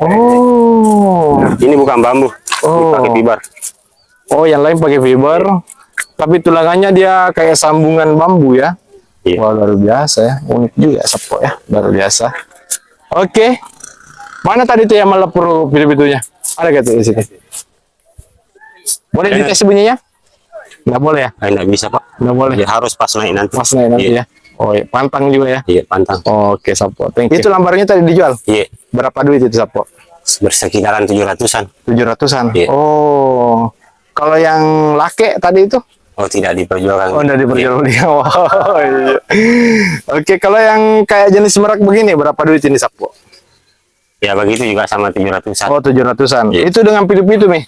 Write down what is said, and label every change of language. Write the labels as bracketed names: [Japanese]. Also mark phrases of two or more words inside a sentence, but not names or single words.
[Indonesian] Oh, Ini bukan bambu. Oh. Ini pakai fiber. oh, yang lain pakai fiber, tapi tulangannya dia kayak sambungan bambu ya? Iya. Wah, luar biasa ya, unik juga Sapo ya, luar biasa. Oke, mana tadi tuh yang melepur pitu-pitunya? Ada gak tuh di sini? Boleh dites bunyinya? Nggak boleh ya? Nggak bisa Pak. Nggak boleh. Ya, harus pas naik nanti. Mas naik nanti Iya. ya. Oh, iya. Pantang juga ya. Iya, pantang. Oke, Sapo. [English] Thank you. [Indonesian] Itu lambarnya tadi dijual. Iya. Berapa duit itu Sapo? Bersekitaran 700-an. 700-an. Iya. Oh. Kalau yang lake tadi itu? Oh, tidak diperjualkan. Oh, udah diperjualbelikan. Oh, iya. Oke, kalau yang kayak jenis merak begini berapa duit ini Sapo? Ya, begitu juga sama 700-an. Oh, 700-an. Iya. Itu dengan pitu-pitu nih?